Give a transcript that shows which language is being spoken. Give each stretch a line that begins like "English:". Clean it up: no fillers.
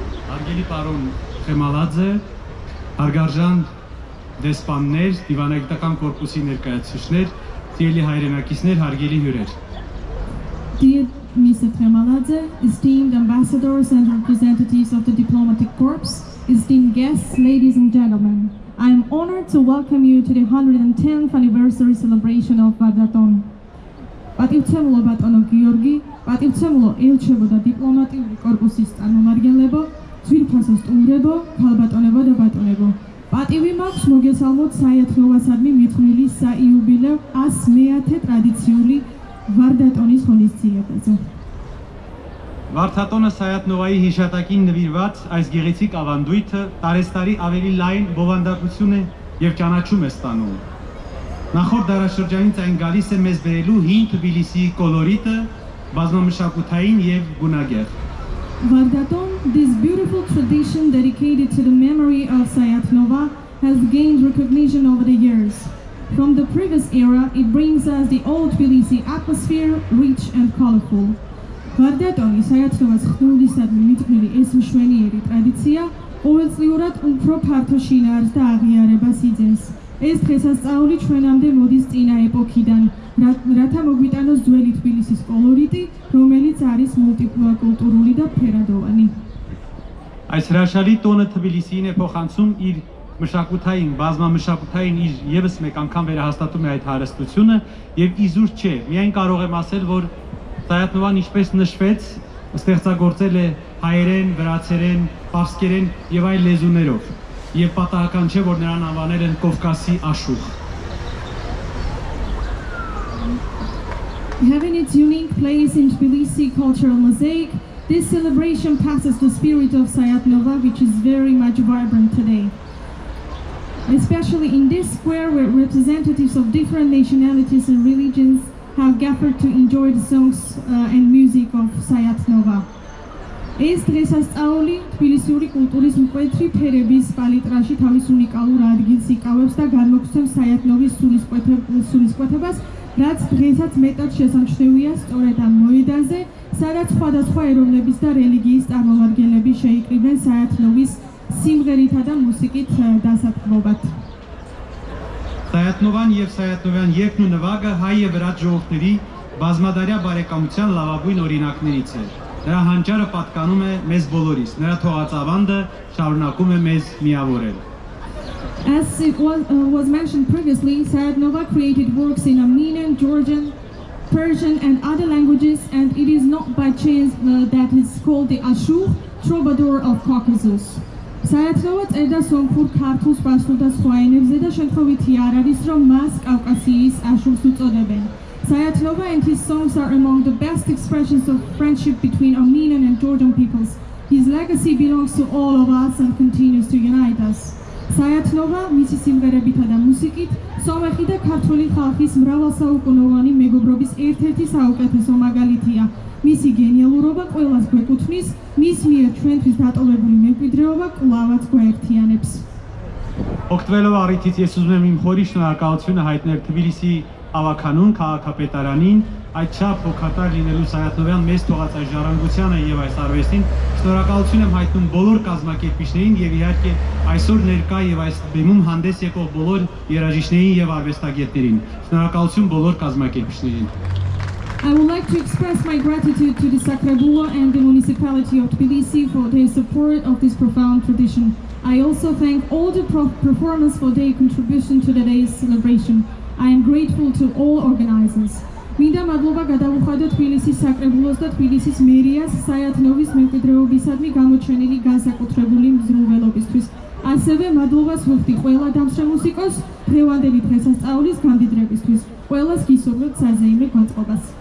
Armenian: Հարգելի պարոն Խեմալաձե, հարգարժան դեսպաններ, դիվանագիտական կորպուսի ներկայացուցիչներ, սիրելի հայրենակիցներ, հարգելի հյուրեր։
English: Dear Mr. Tremaladze, esteemed ambassadors and representatives of the diplomatic corps, esteemed guests, ladies and gentlemen, I am honored to welcome you to the 110th anniversary celebration of Vardaton.
Georgian: Պատիվցემլո բատոնո Գյորգի, պատիվցեմլո Էլչեվո და դիպլոմատიური կորպուսის წარმომადგენლებო, ძვირფასო სტუმრებო, ქალბატონებო და ბატონებო. Պատիվի მაქვს მოგესალმოთ საიათნოვასადმი მიძღვნილი საიუბილეო 100-ე ტრადიციული Վարդատոնის խոնիսցիեպեზე։
Armenian: Վարդատոնը Սայաթնովայի հիշատակին նվիրված այս գեղեցիկ ավանդույթը տարեստարի ավելի լայն բովանդակություն է եւ ճանաչում է ստանում։ Նախորդ դարաշրջանից այն գալիս է մեզ բերելու հին Թբիլիսիի կոլորիտը, բազմամշակութային եւ գունագեղ։
English: Vardaton, this beautiful tradition dedicated to the memory of Sayat-Nova, has gained recognition over the years. From the previous era, it brings us the old Tbilisi atmosphere, rich and colorful.
Georgian: Vardatoni Sayat-Novas ხნულისადმი მიძღვნილი ეს მშვენიერი ტრადიცია ყოველწლიურად უფრო ფართო შინაარსს და აღიარებას იძენს. ეს დღესასწაული ჩვენამდე მოდის წინა ეპოქიდან, რათა მოგვიტანოს ძველი თბილისის კოლორიტი, რომელიც არის მულტიკულტურული და ფერადოვანი.
Armenian: Այս հրաշալի տոնը Թբիլիսիին է փոխանցում իր մշակութային, բազմամշակութային իր եւս մեկ անգամ վերահաստատում է այդ հարստությունը եւ իզուր չէ, միայն կարող եմ ասել, որ Սայաթնովան ինչպես նշվեց, ստեղծագործել է հայերեն, վրացերեն, պարսկերեն եւ այլ լեզուներով եւ պատահական չէ, որ նրան անվանել են Կովկասի աշուղ։
English: Having its unique place in Tbilisi cultural mosaic, this celebration passes the spirit of Sayat-Nova, which is very much vibrant today. Especially in this square where representatives of different nationalities and religions have gathered to enjoy the songs and music of Sayat-Nova.
Georgian: ეს დღესასწაული თბილისიური კულტურის მკვეთრი ფერების პალიტრაში თავის უნიკალურ ადგილს იკავებს და განმოგვცემს საიათნოვის სულისკვეთებას, რაც დღესაც მეტად შესამჩნევია სწორედ ამ მოედანზე, სადაც სხვადასხვა ეროვნების და რელიგიის წარმომადგენლები შეიკრიბნენ საიათნოვის სიმღერითა და მუსიკით დასათქმობად.
Armenian: Սայաթնովան եւ Սայաթնովյան երգն ու նվագը հայ եւ վրաց ժողովրդների բազմադարյա բարեկամության լավագույն օրինակներից է։ Նրա հանճարը պատկանում է մեզ բոլորիս, նրա թողածավանդը շարունակում է մեզ միավորել։
English: As it was mentioned previously, Sayat-Nova created works in Armenian, Georgian, Persian and other languages, and it is not by chance that it's called the Ashur, troubadour of Caucasus.
Georgian: Sayat-Nova წერდა სომხურ, ქართულ, სპარსულ და სხვა ენებზე და შემთხვევითი არ არის, რომ მას კავკასიის აშურს უწოდებენ.
English: Sayat-Nova and his songs are among the best expressions of friendship between Armenian and Georgian peoples. His legacy belongs to all of us and continues to unite us.
Georgian: Sayat-Nova მისი სიმღერებითა და მუსიკით სომეხი და ქართული ხალხის მრავალსაუკუნოვანი მეგობრობის ერთ-ერთი საუკეთესო მაგალითია. მისი გენიალურობა ყველას გვეკუთვნის, მის მიერ ჩვენთვის დატოვებული მემკვიდრეობა კვლავაც გვაერთიანებს.
Armenian: Օգտվելով առիթից ես ուզում եմ իմ խորի շնորհակալությունը հայտնել Թբիլիսի ավականուն քաղաքապետարանին, այդ չափ հոգատար լինելու Սայաթնովյան մեծ թողած այս ժառանգությանը եւ այս արվեստին, շնորհակալություն եմ հայտնում բոլոր կազմակերպիչներին եւ իհարկե այսօր ներկա եւ այս բեմում հանդես եկող բոլոր երաժիշտներին եւ արվեստագետներին։ Շնորհակալություն բոլոր կազմակերպիչներին։
English: I would like to express my gratitude to the Sacrabulo and the municipality of Tbilisi for their support of this profound tradition. I also thank all the performers for their contribution to today's celebration. I am grateful to all organizers.
Georgian: Მინდა მადლობა გადავუხადო თბილისის საკრებულოს და თბილისის მერიას საიათნოვის მემკვიდრეობისადმი გამოჩენილი განსაკუთრებული მზრუნველობისთვის. ასევე მადლობას ვუხდი ყველა დამსწრე მუსიკოს დღევანდელი დღესასწაულის გამდიდრებისთვის. ყველას გისურვებთ საზეიმე განწყობას.